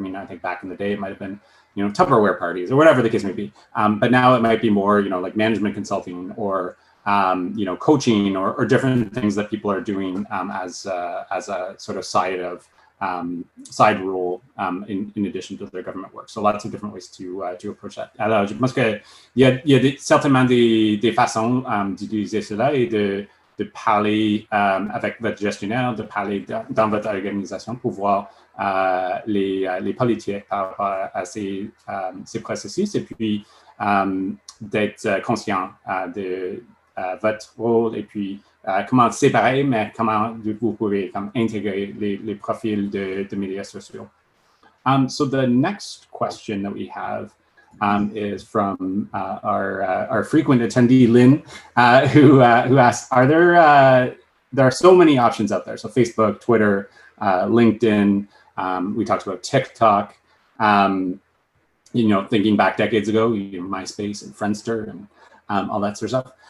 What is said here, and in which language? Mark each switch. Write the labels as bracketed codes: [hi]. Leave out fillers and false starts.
[en] I mean, I think back in the day it might have been Tupperware parties or whatever the case may be, but now it might be more like management consulting or coaching or different things that people are doing as a sort of side role in addition to their government work. So lots of different ways to approach that. [fr] Alors, je pense qu'il y a certainement des façons d'utiliser cela et de parler avec votre gestionnaire, de parler dans votre organisation pour voir les politiques par rapport à ces processus, et puis d'être conscient de votre rôle, et puis comment c'est pareil, mais comment vous pouvez intégrer les profils de médias sociaux. [en] So the next question that we have is from our frequent attendee, Lynn, who asked, there are so many options out there. So Facebook, Twitter, LinkedIn, we talked about TikTok, thinking back decades ago, MySpace and Friendster and all that sort of stuff.